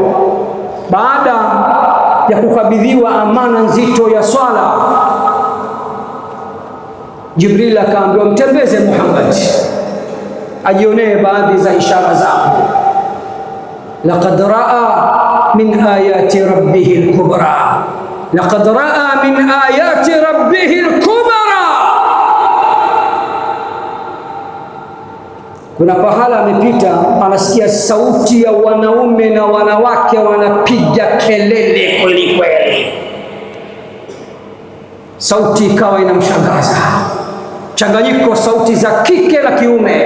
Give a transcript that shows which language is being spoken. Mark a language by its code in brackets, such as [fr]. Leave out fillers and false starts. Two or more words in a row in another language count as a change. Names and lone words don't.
[sw] Baada ya kukabidhiwa amana nzito ya swala, Jibril akaambiwa mtembeze Muhammad ajionee baadhi za ishara zao. [ar] لقد رأى من آيات ربه الكبرى، لقد رأى من آيات ربه الكبرى. [sw] Kuna pahala amepita, anasikia sauti ya wanaume na wanawake wanapiga kelele kwelikweli. Sauti ikawa inamshangaza, changanyiko sauti za kike na kiume.